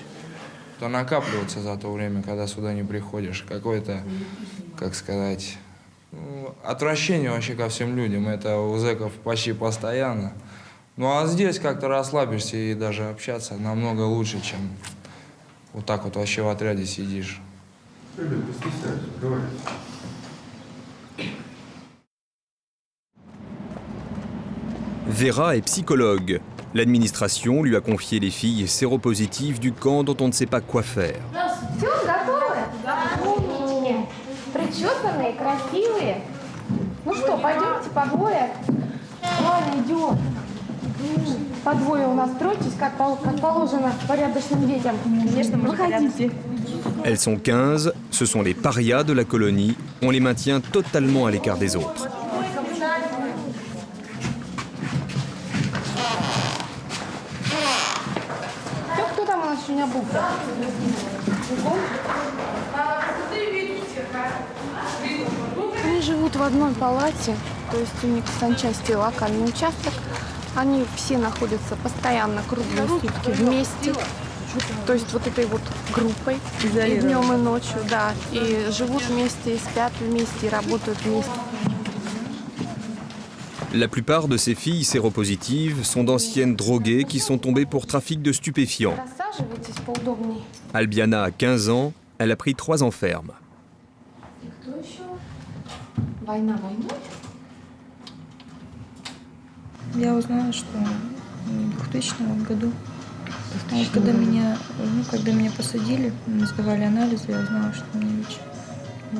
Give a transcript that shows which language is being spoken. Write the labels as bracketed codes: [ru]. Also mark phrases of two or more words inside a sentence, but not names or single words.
[ru] То накапливается за то время, когда сюда не приходишь. Какое-то, как сказать, отвращение вообще ко всем людям. Это у зэков почти постоянно. Ну а здесь как-то расслабишься и даже общаться намного лучше, чем вот так вот вообще в отряде сидишь. [fr] Vera est psychologue. L'administration lui a confié les filles séropositives du camp dont on ne sait pas quoi faire. [ru] Все, готовы? Причесанные, красивые. Ну что, пойдемте по двое? Ладно, идем. По двое у нас стройтесь, как положено порядочным детям. Конечно, выходите. [fr] Elles sont 15, ce sont les parias de la colonie. On les maintient totalement à l'écart des autres. [ru] Кто там у нас еще не обулся? Они живут в одной палате, то есть у них санчасти локальный участок. Они все находятся постоянно круглые сутки вместе. То есть вот этой вот группой и днем, и ночью, да. И живут вместе, и спят вместе, и работают вместе. [fr] La plupart de ces filles séropositives sont d'anciennes droguées qui sont tombées pour trafic de stupéfiants. [ru] Рассаживайтесь поудобнее. [fr] Albiana a 15 ans, elle a pris 3 ans ferme. [ru] Кто еще? Война войной? Я узнала, что в 2000 году, когда меня посадили, сдавали анализы, я узнала, что у меня ВИЧ.